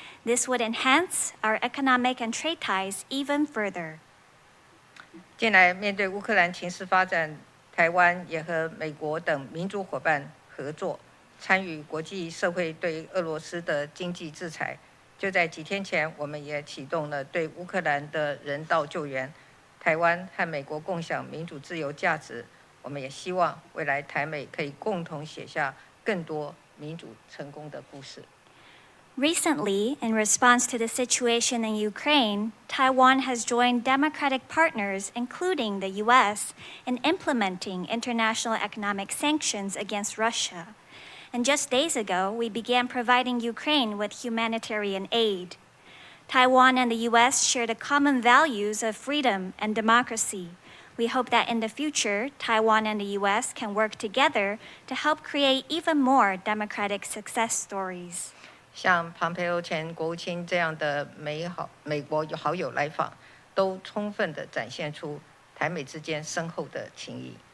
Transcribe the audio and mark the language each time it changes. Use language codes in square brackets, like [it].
[en] This would enhance our economic and trade ties even further. [zh] 近来面对乌克兰情势发展，台湾也和美国等民主伙伴合作。参与国际社会对俄罗斯的经济制裁，就在几天前，我们也启动了对乌克兰的人道救援。台湾和美国共享民主自由价值，我们也希望未来台美可以共同写下更多民主成功的故事。 [en] Recently, in response to the situation in Ukraine, Taiwan has joined democratic partners, including the U.S., in implementing international economic sanctions against Russia. And just days ago, we began providing Ukraine with humanitarian aid. Taiwan and the U.S. share the common values of freedom and democracy. We hope that in the future, Taiwan and the U.S. can work together to help create even more democratic success stories. [zh] 像蓬佩奥前国务卿这样的美国好友来访，都充分地展现出台美之间深厚的情谊。